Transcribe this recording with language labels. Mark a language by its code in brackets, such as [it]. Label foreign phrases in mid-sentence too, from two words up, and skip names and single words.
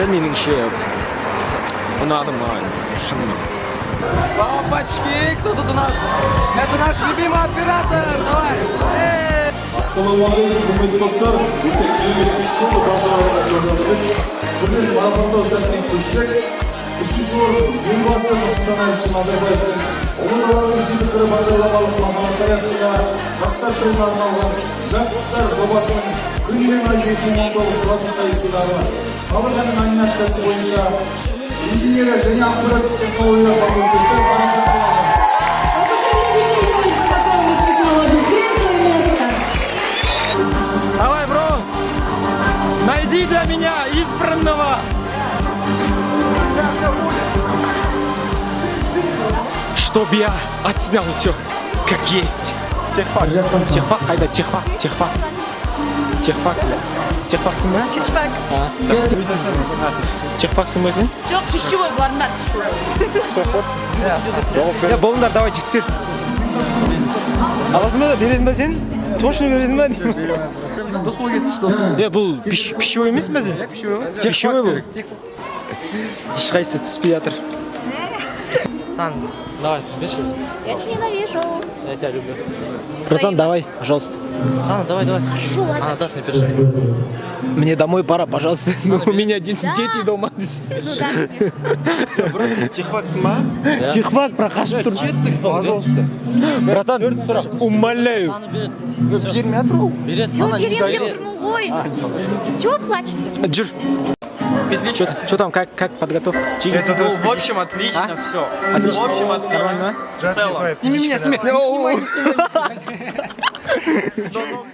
[kk] Меніңше ұнады маған шынымен. [ru] Опачки, кто тут у нас? Это наш любимый оператор. Давай. [kk] Ассалаумағалейкум, құрметті достар. Өте керемет кеш болды, баршаларыңызға көрсетіп. Бірден марафондау сәтіне көшсек, үшінші орын елбасы Нұрсұлтан Әбішұлы Назарбаевтың ұлы даланың жеті қыры бағдарламалық мақаласы аясында жастар жылына арналған жастар жобасының күн мен ай 2019 жазғы сайысындағы халық әні номинациясы бойынша инженері және ақпараттық технологиялар факультеті марапатталған. [ru] Давай, бро! Найди для меня избранного! Чтоб я отснял все как есть. [kk] Техфак. Техфак, қайда? Техфак. Техфак. Техфак. Техфаксың ба? Техфак. Техфаксың ба сен? Жоқ, пищевой бармақ. Болыңдар, давай жігіттер. Аласың ба, бересің ба сен? Точно бересің ба? Дос бол келсінші, дос. Бұл пищевой емес па сен? Пищевой бұл. Ешқайсысы түспей жатыр. Сан, давай, беші. [ru] Я тебя ненавижу. Я тебя люблю. Братан, давай, пожалуйста. Сана, давай. Хорошо, ладно. Она даст мне пиши. Мне домой пора, пожалуйста. У меня дети дома. Ну да. [kk] Техфаксың ба? Техфак прохожу тұр. [ru] Пожалуйста. Братан, умоляю. [kk] Бермей жатыр ол. [ru] Берет, Все, берем, [kk] деп тұрмын ғой. [ru] Чего плачете? Жүр. Что там, как подготовка? Ну, в общем, отлично, все. Отлично. В общем, отлично. В целом. Сними меня, сними.